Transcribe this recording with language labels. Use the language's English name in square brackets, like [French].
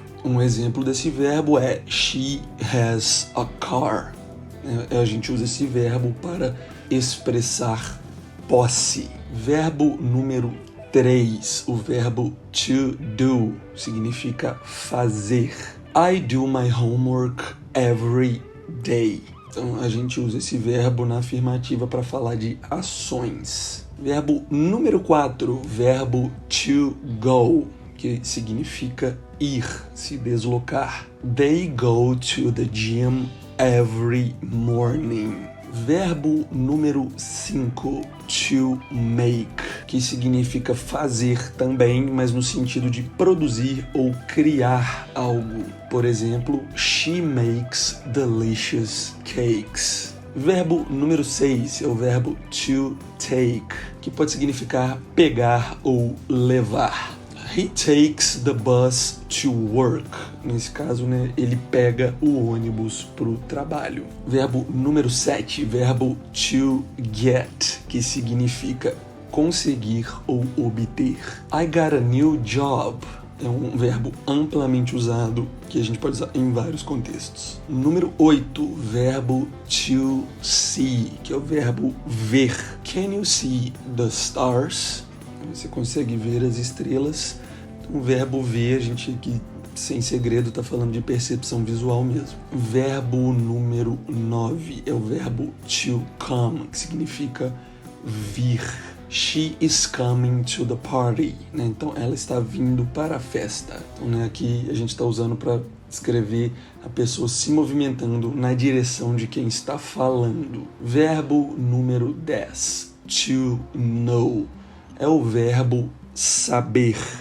[Portuguese] Um exemplo desse verbo é [English] she has a car. [Portuguese] A gente usa esse verbo para expressar posse. Verbo número 3, o verbo to do, significa fazer. [English] I do my homework every day. [Portuguese] Então a gente usa esse verbo na afirmativa para falar de ações. Verbo número 4, verbo to go, que significa ir, se deslocar. [English] They go to the gym every morning. [Portuguese] Verbo número 5, to make, que significa fazer também, mas no sentido de produzir ou criar algo. Por exemplo, [English] she makes delicious cakes. [Portuguese] Verbo número 6 é o verbo to take, que pode significar pegar ou levar. [English] He takes the bus to work. [Portuguese] Nesse caso, ele pega o ônibus para o trabalho. Verbo número 7, verbo to get, que significa conseguir ou obter. [English] I got a new job. [Portuguese] É um verbo amplamente usado que a gente pode usar em vários contextos. Número 8, verbo to see, que é o verbo ver. [English] Can you see the stars? [Portuguese] Você consegue ver as estrelas. Então, o verbo ver, a gente aqui, sem segredo, está falando de percepção visual mesmo. Verbo número 9 é o verbo to come, que significa vir. [English] She is coming to the party. [Portuguese] Então, ela está vindo para a festa. Então, aqui a gente está usando para descrever a pessoa se movimentando na direção de quem está falando. Verbo número 10, to know, é o verbo saber.